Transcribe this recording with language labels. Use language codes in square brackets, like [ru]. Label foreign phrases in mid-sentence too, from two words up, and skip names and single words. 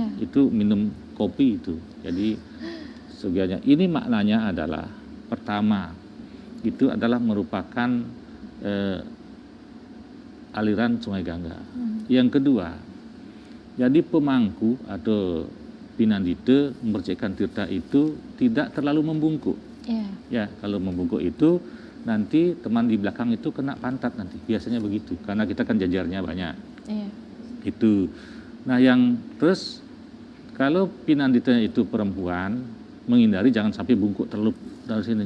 [id] Itu minum kopi itu. Jadi sebenarnya ini maknanya adalah pertama itu adalah merupakan aliran Sungai Gangga. Yang kedua, jadi pemangku atau pinandita mempercikkan tirta itu tidak terlalu membungkuk. Iya. Ya, kalau membungkuk itu nanti teman di belakang itu kena pantat nanti. Biasanya begitu, karena kita kan jajarnya banyak. Iya. Itu. Nah, yang terus kalau pinandita itu perempuan, menghindari jangan sampai bungkuk terlalu dari sini.